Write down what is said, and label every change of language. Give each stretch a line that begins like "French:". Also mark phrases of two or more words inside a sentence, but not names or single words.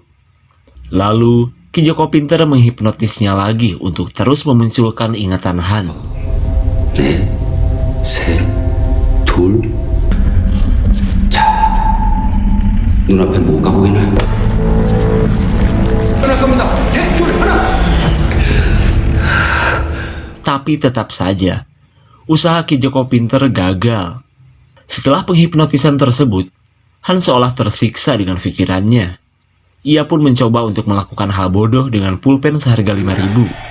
Indonesian: Lalu, Ki Joko pintar menghipnotisnya lagi untuk terus memunculkan ingatan Han.
Korean: 넷, 셋, 둘. 자, 눈앞에 뭐가 보이나요?
Indonesian: Tapi tetap saja, usaha Ki Joko pintar gagal. Setelah penghipnotisan tersebut, Han seolah tersiksa dengan pikirannya. Ia pun mencoba untuk melakukan hal bodoh dengan pulpen seharga 5.000.